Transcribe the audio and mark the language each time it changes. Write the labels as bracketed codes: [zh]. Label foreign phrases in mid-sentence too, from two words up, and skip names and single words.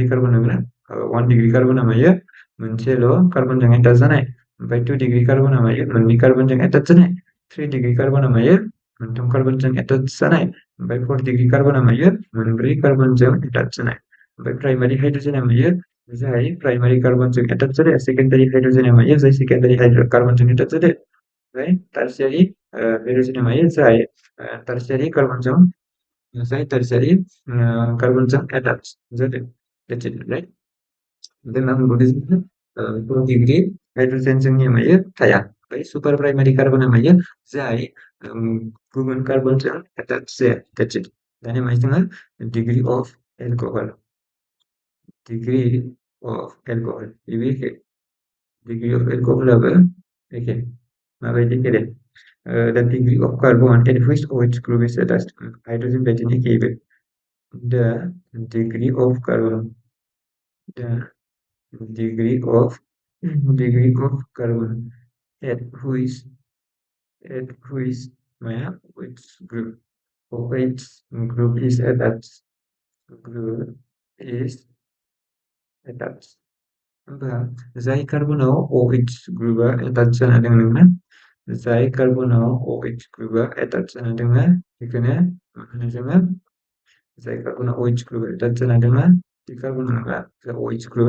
[brx] कार्बन नंगौना 1 [en] degree carbon [brx] मायो मोनसेल' [en] carbon attach [brx] जानाय ओमफ्राय 2 [en] degree carbon [brx] मायो मोननै [en] carbon attach [brx] जानाय 3 [en] degree carbon [brx] मायो मोनथाम [en] carbon attach [brx] जानाय ओमफ्राय 4 [en] degree carbon [brx] मायो मोनब्रै [en] carbon attach [brx] जानाय ओमफ्राय [en] primary hydrogen [brx] मायो जाय [en] primary carbon attach [brx] जादों [en] secondary hydrogen [brx] मायो जाय [en] secondary carbon attach [brx] जादों ओमफ्राय [en] tertiary hydrogen [brx] मायो जाय [en] tertiary carbon [brx] एटाच जादों [en] that's it right then [brx] मा मोनबावदों जोङो 4 [en] degree hydrogen [brx] जोंनिया मायो थाया ओमफ्राय [en] super primary carbon [brx] मायो जाय गुबुन [en] carbon attach [brx] जाया [en] that's it [brx] दानिया मायो जोङो [en] degree of alcohol [brx] बेबो एखे [en] degree of alcohol [brx] एखे माबायदि एखे दे [en] the degree of carbon at which OH group is attached hydrogen [brx] बायदिनो एखेबो [en] the degree of carbon the degree of carbon at which [brx] maya [en] which group OH group is attached [brx] होमबा जाय कार्बनाव [en] OH group attach [brx] जाना दङ नोंना जाय कार्बनाव [en] OH group attach [brx] जाना दङ बेखौनो मा होनो जोङो जाय कार्बनाव [en] OH group attach [brx] जाना दङ बे कार्बन नङा [en] OH group